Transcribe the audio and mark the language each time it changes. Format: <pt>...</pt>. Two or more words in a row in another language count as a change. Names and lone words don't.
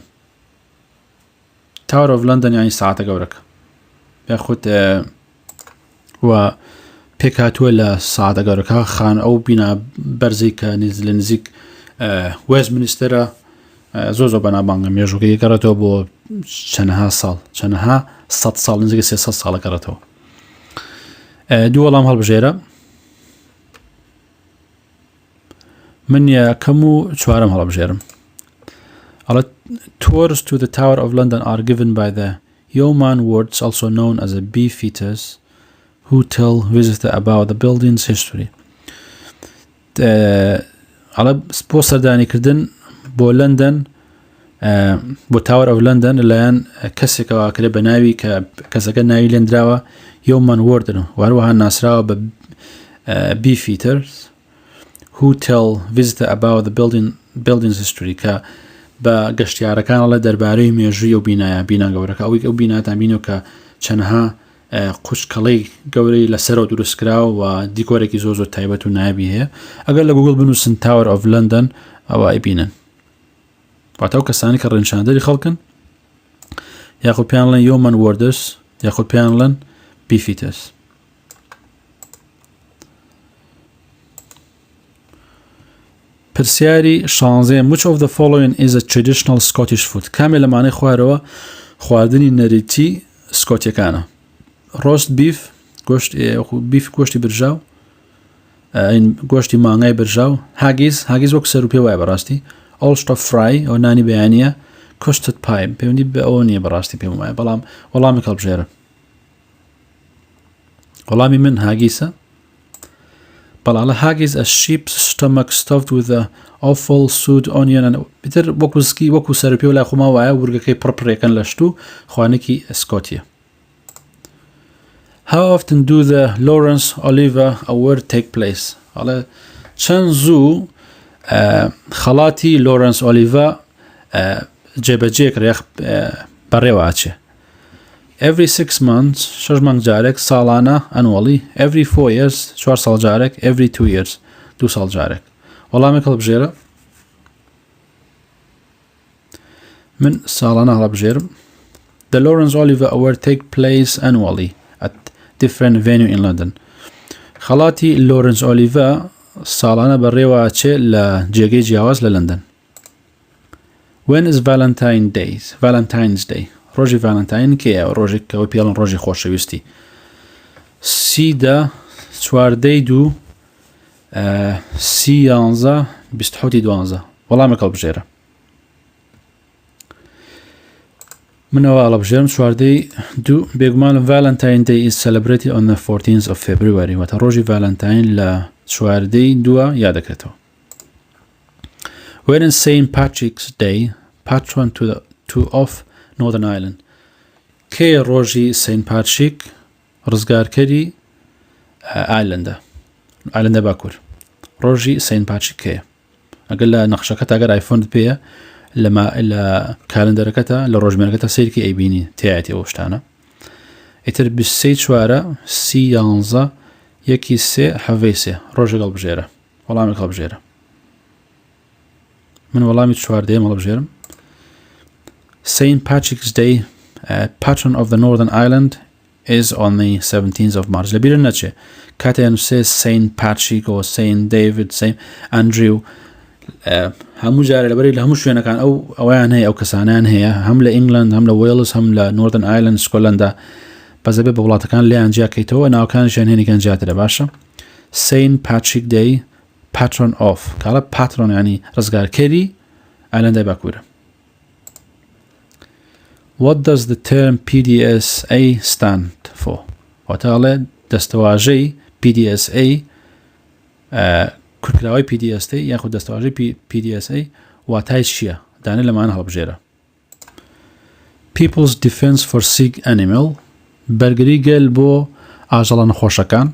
<ckb>Tower of London یانی ساعتە گەورەکە یاخود و پێکهاتووە لە ساعتە گەورەکە خان ئەو بینا بەرزی کە لە نزیک وێستمینستەرە زۆر بەنابانگە مێژووکەی گەڕێتەوە بۆ چەندەها ساڵ چەندەها سەد ساڵ نزیکە 300 ساڵە گەڕێتەوە. دوو وەڵام هەڵبژێرە من یەکەم و چوارەم هەڵبژێرم.</ckb> <en>Tours to the Tower of London are given by the yeoman wards, also known as a beefeaters, who tell visitors about the building's history.</en> <ckb>بۆ سەردانیکردن بۆ لندن بۆ Tower of London لەلایەن کەسێکەوە کرێ بە ناوی کە کەسەکە ناوی لێنراوە yeoman wardن و هەروەها ناسراوە بە</ckb> <en>beefeaters who tell visitors about the building's history</en> <ckb>کە بە گەشتیارەکانەڵە دەربارەی مێژووی ئەو بینا گەورەکە ئەو بیناتان بینەوە کە چەندها قوچکەڵەی گەورەی لەسەرەوە دروستکراوە و دیکۆرێکی زۆر تایبەت و نایبی هەیە. ئەگەر لە گوگڵ بنووسن Tower of London ئەوە ئەیبینن واتە ئەو کەسانی کە ڕێنشاندەری خەڵکن یاخود پێیان بڵێن yeoman warders یاخود پێیان بڵێن beefeaters.</ckb> <en>پرسیاری 16 Which of the following is a traditional Scottish food?</en> <ckb>کامێ لەمانەی خوارەوە خواردنی نەریتی سکۆتیەکانە.</ckb> <en>roast beef</en> <ckb>بیف گۆشتی برژاو گۆشتی مانگای برژاو هاگیز وەک سەر و پێ وایە بەڕاستی</ckb> <en>Ulster fry</en> <ckb>ئەو نانی بەیانیە</ckb> <en>custard pie</en> <ckb>پەیوەندی بە ئەوە نییە بەڕاستی پێم وایە بەڵام وەڵامی هەڵبژێرە. وەڵامی من هاگیسە بەڵام</ckb> <en>haggis a sheep's stomach stuffed with a offal stewed onion</en> <ckb>and بتر وەکو سەر و پێ لای خۆما وایە ورگەکەی پڕپڕێکەن لە شت و خوانێکی سکۆتیە.</ckb> <en>How often do the Lawrence Oliver Award take place?</en> <ckb>چەند زوو خەڵاتی Lawrence Oliver جێبەجێ کرێ بەڕێوە ئاچێ.</ckb> <en>Every 6 months</en> <ckb>6 مانگ جارێک ساڵانە</ckb> <en>annually every 4 years</en> <ckb>4 ساڵ جارێک</ckb> <en>every 2 years</en> <ckb>2 ساڵ جارێک. وەڵامێک هەڵبژێرە من ساڵانە هەڵبژێرم.</ckb> <en>The Lawrence Oliver Award take place annually at different venue in London.</en> <ckb>خەڵاتی Lawrence Oliver ساڵانە بەڕێوە ئاچێ لە جێگەی جیاواز لە لەندەن.</ckb> <en>When is Valentine's Day</en> <ckb>ڕۆژی ڤالنتاین کێیە ڕۆژێک کەەوە پێڵن ڕۆژی خۆشەویستی سیدا چواردەی دوو سی یانزە 12 وەڵامێک هەڵبژێرە منەوە هەڵبژێرم چواردەی دوو بێگومان</ckb> <en>Valentine Day is celebrated on the 14th of February</en> <ckb>واتە ڕۆژی ڤالنتاین لە چواردەی دووە یادەکرێتەوە.</ckb> <en>When is St. Patrick's Day patron of Northern Ireland</en> <ckb>کێ ڕۆژی سین پاتریک ڕزگارکەری ئایلەندە باکوور ڕۆژی سین پاتریک کێیە؟ ئەگەر لە نەخشەکەت ئەگەر ئایفۆنت پێیە لە کالندەرەکەتە لە ڕۆژمێرەکەتە سیرکی ئەیبینی تایەتی ئەو شتانە. ئیتر 24 سی یانزە 1 ڕۆژێک هەڵبژێرە وەڵامێک هەڵبژێرە من وەڵامی چواردەیەم هەڵبژێرم.</ckb> <en>St. Patrick's Day, patron of the Northern Ireland, is on the 17th of March.</en> <ckb>لەبیرە نەچێ کاتێن سێ St. Patrick و St. David St. Andrew هەموو جارێ لەبەری لە هەموو شوێنەکان ئەویان هەیە ئەو کەسانیان هەیە هەم لە ئینگلند هەم لە وێلز هەم لە Northern Ireland سکۆلەندا بەزەبێ بە وڵاتەکان لێیان جیاکەیتەوە ناوەکانیشیان هێنێکیان جیاترە باشە.</ckb> <en>St. Patrick Day patron of</en> <ckb>کاڵە patron ینی ڕزگارکەری ئایلەندای باکوورە.</ckb> <en>What does the term PDSA stand for?</en> <ckb>واتەڵێ دەستەواژەی PDSA کورتکراوەی PDSA یاخود دەستەواژەی PDSA واتای چییە؟ دانێ لەمانە هەڵبژێرە. People's Defence for Sick Animal بەرگری گەل بۆ ئاژەڵە نەخۆشەکان.</ckb>